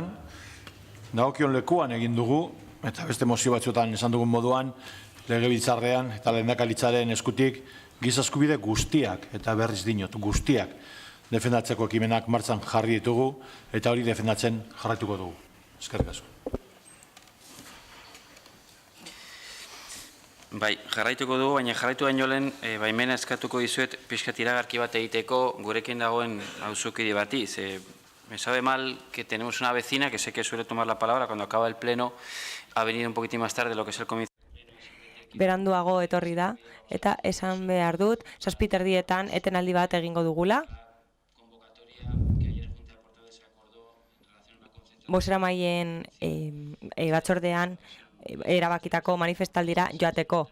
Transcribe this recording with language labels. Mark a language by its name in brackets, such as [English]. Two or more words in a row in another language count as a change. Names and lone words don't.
[Basque] Dagokion lekuan egin dugu, eta beste mozio batzuetan esan dugun moduan, legebiltzarrean eta lehendakaritzaren eskutik giza eskubide guztiak, eta berriz dinot, guztiak defendatzeko ekimenak martxan jarri ditugu, eta hori defendatzen jarraituko dugu. Eskerrik asko. Bai, jarraituko dugu, baina jarraitu baino lehen, baimena eskatuko dizuet pixkat iragarki bat egiteko gurekin dagoen auzokide bati. [Spanish] Me sabe mal que tenemos una vecina que sé que suele tomar la palabra cuando acaba el pleno, ha venido un poquitín más tarde de lo que es el comienzo. [Basque] Beranduago etorri da, eta esan behar dut, 7:30 etenaldi bat egingo dugula. Bozeramaien batzordean erabakitako manifestaldira joateko.